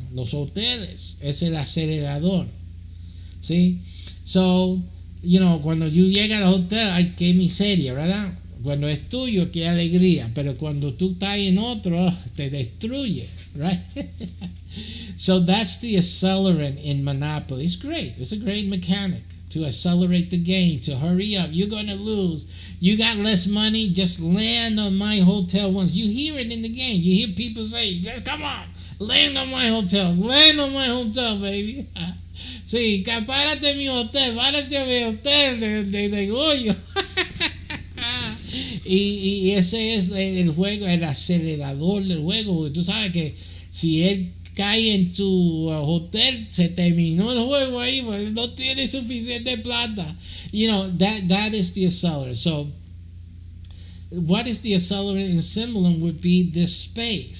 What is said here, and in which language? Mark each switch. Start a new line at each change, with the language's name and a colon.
Spanish: Los hoteles es el acelerador. ¿Sí? So, cuando you llegas al hotel, ay, qué miseria, ¿verdad? Cuando es tuyo, qué alegría. Pero cuando tú estás en otro, te destruye, right?
English: So that's the accelerant in Monopoly. It's great. It's a great mechanic to accelerate the game, to hurry up. You're going to lose. You got less money, just land on my hotel once. You hear it in the game. You hear people say, come on, land on my hotel. Land on my hotel, baby.
Spanish: Sí, párate en mi hotel, párate en mi hotel de Goyo. Y ese es el juego, el acelerador del juego, porque tú sabes que Si él cae en su hotel, se terminó el juego ahí, pues, no tiene suficiente plata.
English: That is the accelerator. So what is the accelerator in SYMBOLUM would be this space.